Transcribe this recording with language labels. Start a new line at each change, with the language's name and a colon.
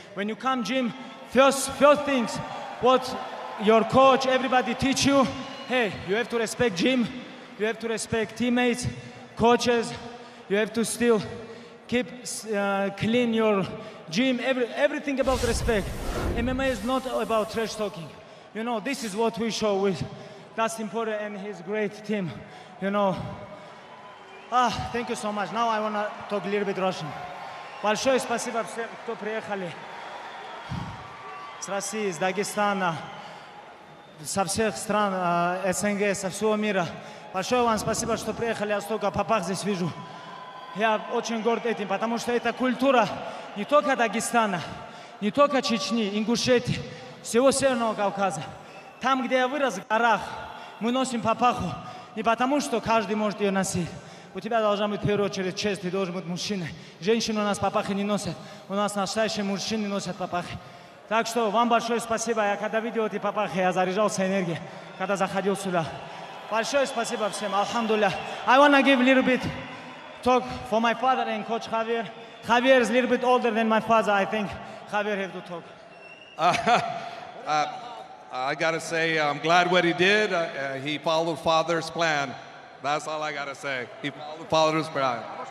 English: When you come gym, first things, what your coach, everybody teach you, hey, you have to respect gym, you have to respect teammates, coaches, you have to still keep clean your gym, everything about respect. MMA is not about trash talking. You know, this is what we show with Dustin Porье and his great team. You know, thank you so much. Now I want to talk a little bit Russian.
Russian: Большое спасибо всем, кто приехали с России, с Дагестана, со всех стран СНГ, со всего мира. Большое вам спасибо, что приехали, я столько папах здесь вижу. Я очень горд этим, потому что это культура не только Дагестана, не только Чечни, Ингушетии, всего Северного Кавказа. Там, где я вырос, в горах, мы носим папаху не потому, что каждый может ее носить. У тебя должна быть в первую очередь честь, ты должен быть мужчиной. Женщины у нас папахи не носят, у нас настоящие мужчины носят папахи. Так что вам большое спасибо. Я когда видел эти папахи, я заряжался энергией, когда заходил сюда. Большое спасибо всем, алхамдулилля.
English: I want to give a little bit talk for my father and Coach Javier. Javier is a little bit older than my father. I think Javier have to talk. I gotta say, I'm glad what he did. He followed Father's plan. That's all I gotta say. He followed Father's plan.